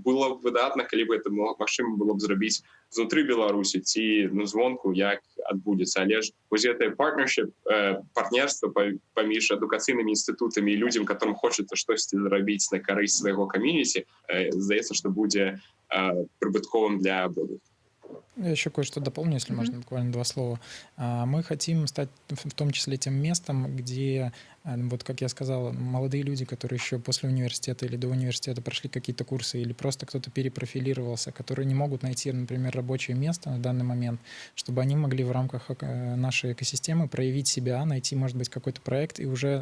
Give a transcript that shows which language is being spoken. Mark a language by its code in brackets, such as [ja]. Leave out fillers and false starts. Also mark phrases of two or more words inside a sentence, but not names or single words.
[be] Было б выдатна, калі б гэта магчыма было б зрабіць знутры Беларусі ці звонку, як адбудзецца. Але ж вось гэтае партнерства паміж адукацыйнымі інстытутамі і людзям, которым хочацца штосьці зрабіць на карысць свайго камьюніці, здаецца, што будзе прыбытковым для абодвух. [ru] Я еще кое-что дополню, если можно, буквально два слова. Мы хотим стать в том числе тем местом, где, вот как я сказал, молодые люди, которые еще после университета или до университета прошли какие-то курсы, или просто кто-то перепрофилировался, которые не могут найти, например, рабочее место на данный момент, чтобы они могли в рамках нашей экосистемы проявить себя, найти, может быть, какой-то проект и уже...